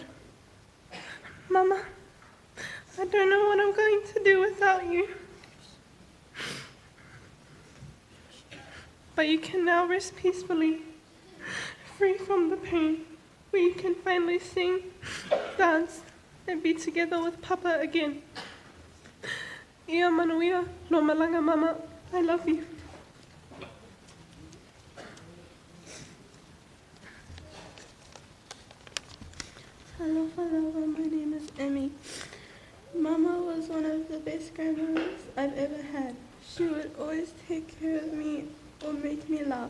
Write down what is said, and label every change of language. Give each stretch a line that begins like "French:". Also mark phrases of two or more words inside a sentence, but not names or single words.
English: Mama, I don't know what I'm going to do without you. But you can now rest peacefully, free from the pain, where you can finally sing, dance, and be together with Papa again.
Samoan: Ia manuia, lo malanga mama,
English: I love you. Hello, my name is Emmy. Mama was one of the best grandmothers I've ever had. She would always take care of me or make me laugh.